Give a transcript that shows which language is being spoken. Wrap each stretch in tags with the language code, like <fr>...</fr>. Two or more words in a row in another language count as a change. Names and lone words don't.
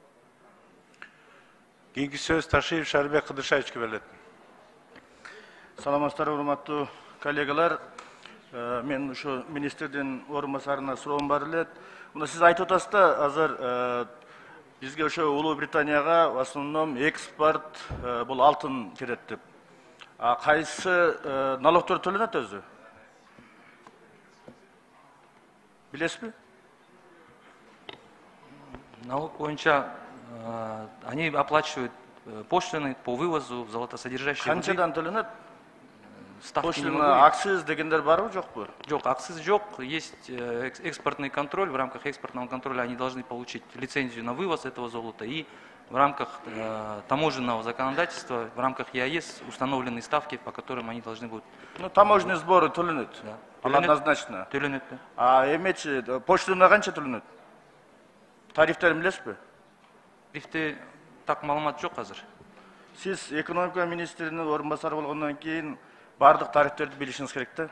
<ky>Кийинки сөз Ташиев Шарибек Кыдыршаевичке берилет. Саламатсыздар, урматтуу коллегалар. Мен ушу министрдин орун басарына суроом бар эле. Мына сиз айтып атасыз да, азыр бизге ошо Улуу Британияга</ky> <ru>в основном</ru> <ky>экспорт бул алтын кирет деп. А кайсы налогтор төлөнөт өзү? Билесизби? Налог боюнча</ky> <ru>они оплачивают пошлины по вывозу золотосодержащих.</ru> <ky>Канчадан төлөнөт?</ky> <ru>Ставки</ru> <ky>Пошлина, акциз дегендер барбы, жокпу? Жок, акциз жок.</ky> <ru>Есть экспортный контроль. В рамках экспортного контроля они должны получить лицензию на вывоз этого золота. И в рамках таможенного законодательства, в рамках ЕАЭС установлены ставки, по которым они должны будут. Ну, таможенный сборы</ru> <ky>төлөнөт.</ky> <ru>Да. Однозначно.</ru> <ky>Төлөнөт. А эмечи пошлина канча төлөнөт? Тарифтерин билесизби? Тарифте так маалымат жок азыр. Сиз экономика министринин орун басары болгондон кийин бардык тарифтерди билишиңиз керек да.</ky>